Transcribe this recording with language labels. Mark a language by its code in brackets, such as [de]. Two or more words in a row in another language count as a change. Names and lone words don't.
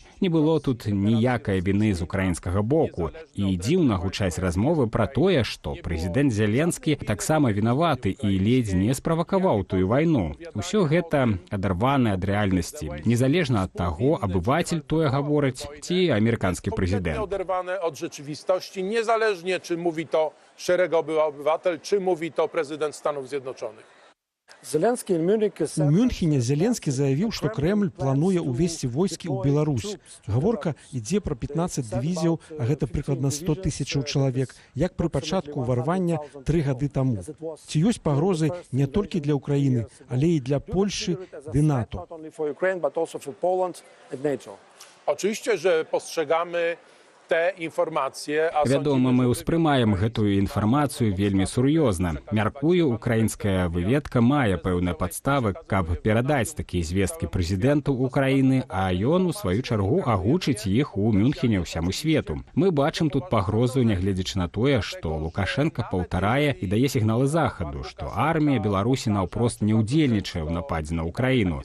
[be] Не было тут ніякай віны з украінскага боку. І дзіўна гучаць размовы пра тое, што прэзідэнт Зеленскі таксама вінаваты і ледзь не справакаваў тую вайну. Усё гэта адарвана ад рэальнасці, незалежна ад таго, абывацель тое гаворыць ці амерыканскі прэзідэнт. [pl] Oderwane od rzeczywistości, niezależnie czy mówi to szeregowy obywatel, czy mówi to prezydent Stanów Zjednoczonych. [be] У Мюнхене Зеленскі заявіў, што Крэмль плануе ўвесці войскі ў Беларусь. Гаворка ідзе пра 15 дывізіяў, а гэта прыкладна 100 000 чалавек, як пры пачатку ўварвання 3 гады таму. Ці ёсць пагрозы не толькі для Ўкраіны, але і для Польшы ды НАТО? [pl] Oczywiście, że postrzegamy te informacje. [be] Вядома, мы ўспрымаем гэтую інфармацыю вельмі сур'ёзна. Мяркую, украінская выведка мае пэўныя падставы, каб перадаць такія звесткі прэзідэнту Украіны, а ён, у сваю чаргу, агучыць іх у Мюнхене ўсяму свету. Мы бачым тут пагрозу, нягледзячы на тое, што Лукашенко паўтарае і дае сігналы захаду, што армія Беларусі наўпрост не ўдзельнічае ў нападзе на Украіну.